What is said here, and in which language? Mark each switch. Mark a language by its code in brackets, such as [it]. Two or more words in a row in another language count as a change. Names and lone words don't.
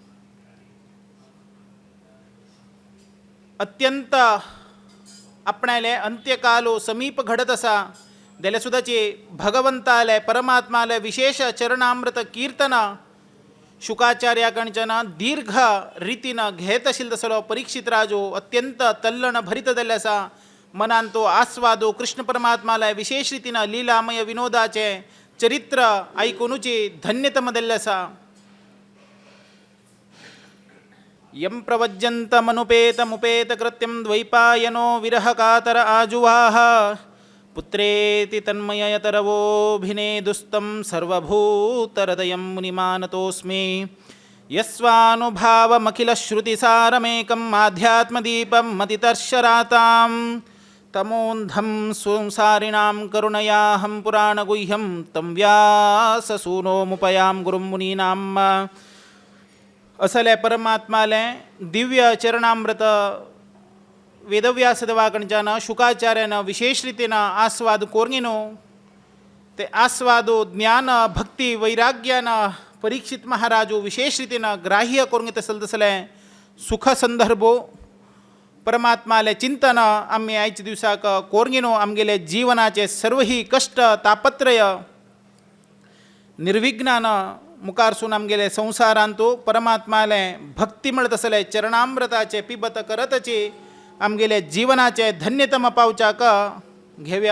[kok] अत्यंत आपणाले अंत्यकालो समीप घडत असा जाल्यार सुद्दाची भगवंताले परमात्माले विशेष चरणामृत कीर्तन शुकाचार्याकडच्यान दीर्घ रितीनं घेत आशिल्लो तसलो परीक्षित राजो अत्यंत तल्लण भरीत जाल्ले आसा. मनान तो आस्वादो कृष्ण परमात्माले विशेष रितीनं लीलामय विनोदाचे चरित्र आयकुनूची धन्यतम जाल्ले आसा. [sa] यं प्रवज्यन्तमनुपेतमुपेत कृत्यं द्वैपायनो विरहकातर आजुवाह पुत्रेति तन्मयतरवोभिनेदुस्तं सर्वभूतहृदयं मुनिमानतोऽस्मि. यस्वानुभावमखिलश्रुतिसारमेकम् आध्यात्मदीपं मतितर्शरातां तमोन्धं संसारिणां करुणयाहं पुराणगुह्यं तं व्याससूनोमुपयां गुरुं मुनीनाम्. [kok] असले परमात्माले दिव्य चरणामृत वेदव्यासदेवाकडच्यान शुकाचार्यानं विशेष रितीनं आस्वाद कोरगिनो ते आस्वादो ज्ञान भक्ती वैराग्यानं परीक्षित महाराजो विशेष रितीनं ग्राह्य करून तसले सुख संदर्भो परमात्माले चिंतन आम्ही आयच्या दिवसाक कोरगिनो आमगेले जीवनाचे सर्वही कष्ट तापत्रय निर्विघ्नानं मुखारसून आमगेले संसारांतो परमात्माले भक्ती म्हणत असले चरणामृताचे पिबत करतचे आमगेले जीवनाचे धन्यतम पावचाक घेवया.